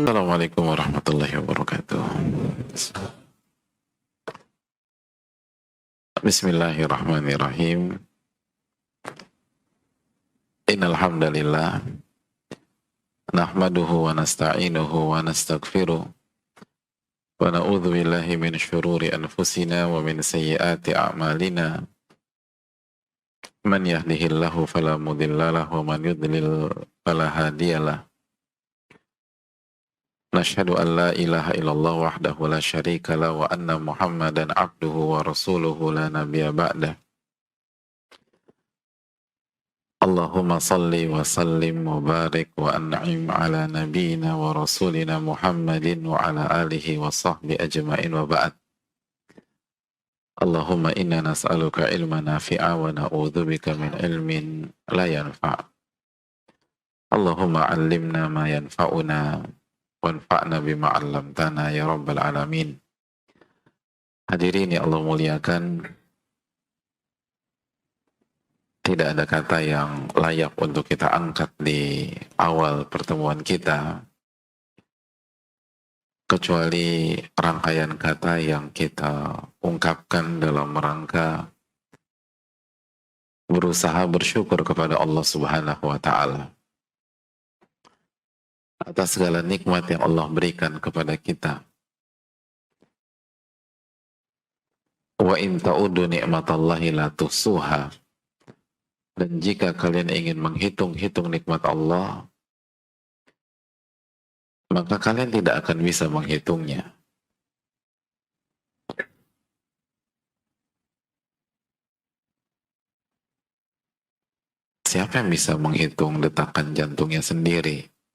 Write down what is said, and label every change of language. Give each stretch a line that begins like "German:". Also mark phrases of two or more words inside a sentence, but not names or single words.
Arabic: السلام عليكم ورحمة الله وبركاته. بسم الله الرحمن الرحيم. إن الحمد لله نحمده ونستعينه ونستغفره ونعوذ بالله من شرور أنفسنا ومن سيئات أعمالنا. من يهده الله فلا مضل له ومن يضلل فلا هادي له. نشهد أن لا إله إلا الله وحده لا شريك له وأن محمدا عبده ورسوله لا نبي بعده. اللهم صل وسلم وبارك وأنعم على نبينا ورسولنا محمد وعلى آله وصحبه أجمعين وبعد. اللهم إنا نسألك علما نافعا ونعوذ بك من علم لا ينفع'. اللهم علمنا ما ينفعنا وانفعنا بما علمتنا يا رب العالمين.
Indonesian: Hadirin yang Allah muliakan, tidak ada kata yang layak untuk kita angkat di awal pertemuan kita kecuali rangkaian kata yang kita ungkapkan dalam rangka berusaha bersyukur kepada Allah
Arabic: سبحانه وتعالى
Indonesian: atas segala nikmat yang Allah berikan kepada kita.
Arabic: وإن تعدوا نعمة الله لا تحصوها.
Indonesian: Dan jika kalian ingin menghitung-hitung nikmat Allah, maka kalian tidak akan bisa menghitungnya. Siapa yang bisa menghitung detakan jantungnya sendiri?